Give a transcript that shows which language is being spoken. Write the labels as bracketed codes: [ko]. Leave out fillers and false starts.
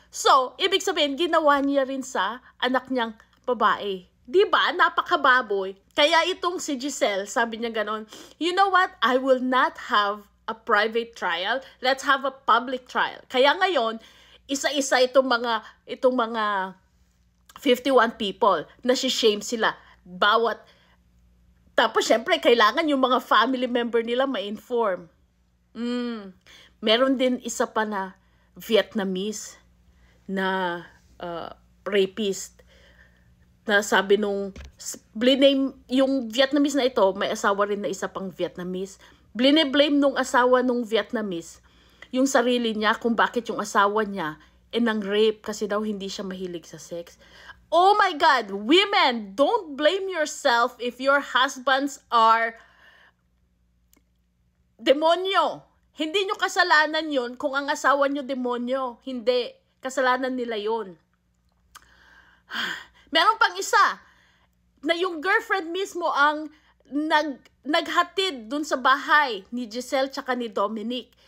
[tl] So, ibig sabihin, ginawa niya rin sa anak niyang babae. Diba? Napakababoy. Kaya itong si Giselle, sabi niya ganon, [en] you know what? I will not have a private trial. Let's have a public trial. [tl] Kaya ngayon, isa-isa itong mga 51 people, na-shame sila. Tapos, syempre, kailangan yung mga family member nila ma-inform. Meron din isa pa na Vietnamese na rapist na sabi bliname, yung Vietnamese na ito, may asawa rin na isa pang Vietnamese. Blame nung asawa nung Vietnamese yung sarili niya kung bakit yung asawa niya nang rape kasi daw hindi siya mahilig sa sex. [en] Oh my God, women, don't blame yourself if your husbands are demonyo. [tl] Hindi nyo kasalanan yun kung ang asawa nyo demonyo. Hindi. Kasalanan nila yun. Meron pang isa na yung girlfriend mismo ang naghatid dun sa bahay ni Giselle tsaka ni Dominic.